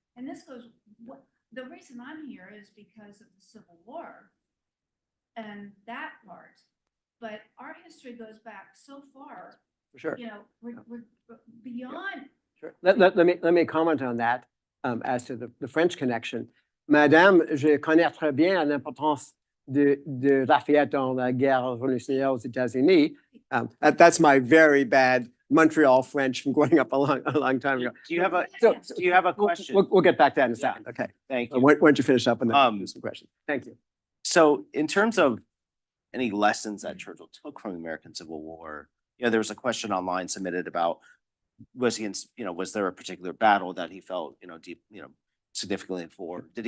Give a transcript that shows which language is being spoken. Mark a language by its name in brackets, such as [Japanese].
[English] And this goes, the reason I'm here is because of the Civil War and that part. But our history goes back so far. For sure. We're beyond. Sure. Let me comment on that as to the French connection. [French] Madame, je connais très bien l'importance de Lafayette dans la guerre révolutionnaire aux États-Unis. [English] That's my very bad Montreal French from growing up a long time ago. Do you have a question? We'll get back to that in a second. Okay. Thank you. Why don't you finish up and then do some questions? Thank you. So in terms of any lessons that Churchill took from the American Civil War, there was a question online submitted about, was there a particular battle that he felt, deep, significantly for?